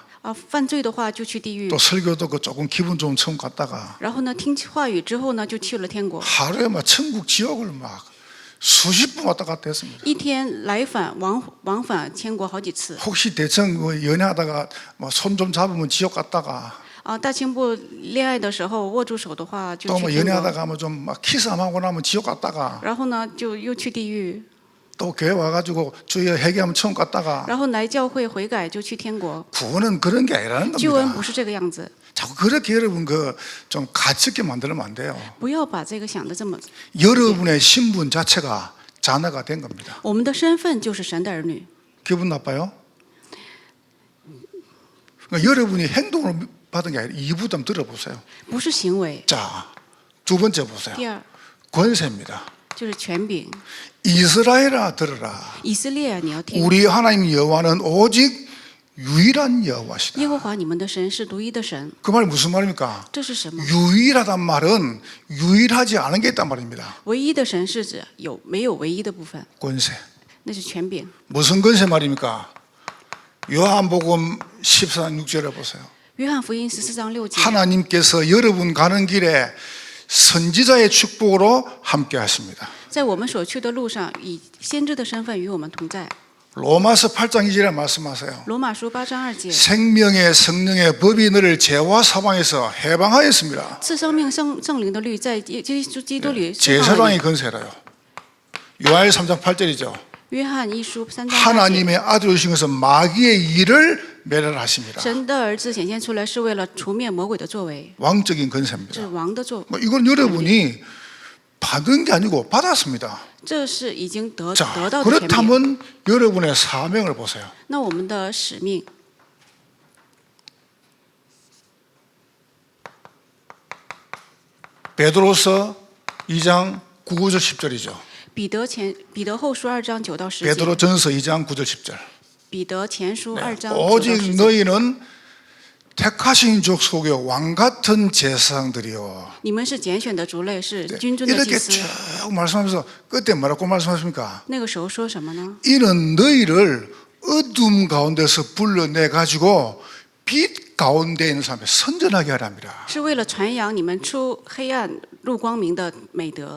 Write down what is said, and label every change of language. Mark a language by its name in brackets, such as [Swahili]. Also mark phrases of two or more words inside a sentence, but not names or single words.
[Chinese] 犯罪的话就去地狱 [Korean] 또 ， 설교도 조금 기분 좋은 천국 갔다가 [Chinese] 然后呢，听话语之后呢，就去了天国。 [Korean] 하루에 막 천국 지옥을 막 수십 번 왔다 갔다 했습니다. [Chinese] 一天来返往返天国好几次。 [Korean] 혹시 대충 연애하다가 손 좀 잡으면 지옥 갔다가 [Chinese] 大清部恋爱的时候握住手的话就 [Korean] 또 [Chinese] 去 [Korean] 뭐 [Chinese] 天国， [Korean] 연애하다가 뭐 좀 막 키스 안 하고 나면 지옥 갔다가 [Chinese] 然后呢就又去地狱， [Korean] 또 교회 와가지고 주여 회개하면 천국 갔다가 [Chinese] 然后来教会悔改就去天国。 [Korean] 구원은 그런 게 아니라는 [Chinese] 救恩 [Korean] 겁니다. [Chinese] 不是这个样子， [Korean] 자꾸 그렇게 여러분 좀 가치 있게 만들면 안 돼요. [Chinese] 不要把这个想的这么。 [Korean] 여러분의 신분 자체가 자녀가 된 겁니다. [Chinese] 我们的身份就是神的儿女， [Korean] 기분 나빠요? 그러니까 여러분이 행동으로 받은 게 아니라 이 부담 들어보세요. [Chinese] 不是行为。 [Korean] 자, 두 번째 보세요. [Chinese] 第二 [Korean] 권세입니다. [Chinese] 就是权柄， [Korean] 이스라엘아 들으라. [Chinese] 以色列啊，你要听， [Korean] 우리 하나님 여호와는 오직 유일한 여호와시다. [Chinese] 耶和华你们的神是独一的神。 [Korean] 그 말이 무슨 말입니까? [Chinese] 这是什么？ [Korean] 유일하단 말은 유일하지 않은 게 있단 말입니다. [Chinese] 唯一的神是指没有唯一的部分， [Korean] 권세. [Chinese] 那是权柄。 [Korean] 무슨 권세 말입니까? 요한복음 14장 6절에 보세요. [Chinese] 约翰福音14章6节， [Korean] 하나님께서 여러분 가는 길에 선지자의 축복으로 함께 하십니다. [Chinese] 在我们所去的路上，以先知的身份与我们同在。 [Korean] 로마서 8장 2절에 말씀하세요. [Chinese] 罗马书8章2节， [Korean] 생명의 성령의 법이 너를 죄와 사망에서 해방하였습니다. [Chinese] 赐生命圣灵的律在耶稣基督里释放了 [Korean] 제사장의 [Chinese] 你。 [Korean] 권세라요. 요한 3장 8절이죠. [Chinese] 约翰一书3章8节， [Korean] 하나님의 아들 오신 것은 마귀의 일을 멸하십니다. [Chinese] 神的儿子显现出来是为了除灭魔鬼的作为， [Korean] 왕적인 [Chinese] 这是 [Korean] 권세입니다. [Chinese] 王的作， [Korean] 이건 여러분이 받은 게 아니고 받았습니다. [Chinese] 这是已经得 [Korean] 자, [Chinese] 到的权柄。 [Korean] 그렇다면 여러분의 사명을 보세요. [Chinese] 那我们的使命， [Korean] 베드로서 2장 9절 10절이죠. [Chinese] 彼得后书2章9到10节， [Korean] 베드로전서 2장 9절 10절. [Chinese] 彼得前书2章9到 [Korean] 오직 [Chinese] 10节。 [Korean] 너희는 택하신 족속의 왕 같은 제사장들이요. [Chinese] 你们是拣选的族类，是君尊的祭 [Korean] 이렇게 [Chinese] 司。 [Korean] 쭉 말씀하면서 끝에 뭐라고 말씀하십니까? [Chinese] 那个时候说什么呢？ [Korean] 이는 너희를 어둠 가운데서 불러내 가지고 빛 가운데 있는 사람에 선전하게 하랍니다. [Chinese] 是为了传扬你们出黑暗入光明的美德。